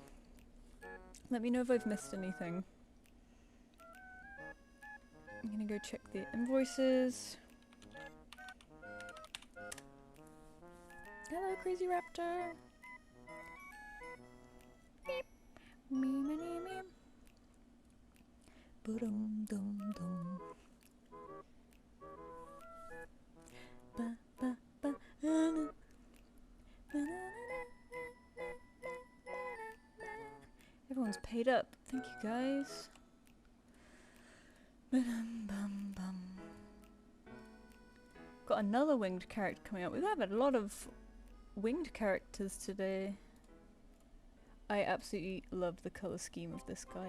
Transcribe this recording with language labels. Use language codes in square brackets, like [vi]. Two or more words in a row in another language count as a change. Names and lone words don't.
[en] Let me know if I've missed anything. I'm gonna go check the invoices. Hello, Crazy Raptor. Beep. Me, me, me, me. Ba-dum, dum, dum. Ba, ba, ba, na, na. Na, na, na, na, na, na, na. Everyone's paid up. Thank you, guys. Ba-dum, bum, bum. Got another winged character coming up. We've had a lot of winged characters today. I absolutely love the color scheme of this guy.